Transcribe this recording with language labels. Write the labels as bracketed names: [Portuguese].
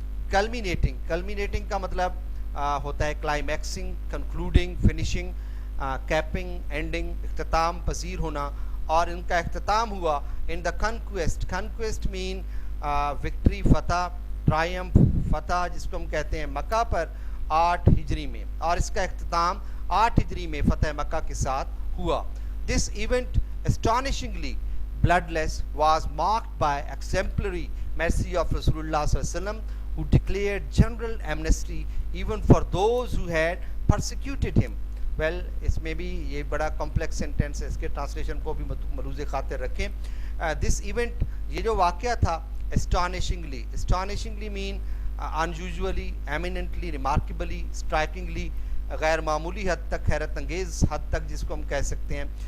[Urdu] Culminating کا مطلب ہوتا ہے [English] climaxing concluding finishing keeping ending [Urdu] اختتام پذیر ہونا اور ان کا اختتام ہوا ان دا کنکویسٹ مین وکٹری فتح ٹرائمف فتح جس کو ہم کہتے ہیں مکہ پر 8 ہجری میں اور اس کا اختتام 8 ہجری میں فتح مکہ کے ساتھ ہوا. [English] This event astonishingly bloodless was marked by exemplary mercy of Rasulullah sallallahu alaihi wasallam who declared general amnesty even for those who had persecuted him. [Urdu] well اس میں بھی یہ بڑا کمپلیکس سینٹینس ہے اس کے ٹرانسلیشن کو بھی ملوز خاطر رکھیں. دس ایونٹ یہ جو واقعہ تھا [English] astonishingly mean unusually eminently remarkably strikingly [Urdu] غیر معمولی حد تک حیرت انگیز حد تک جس کو ہم کہہ سکتے ہیں.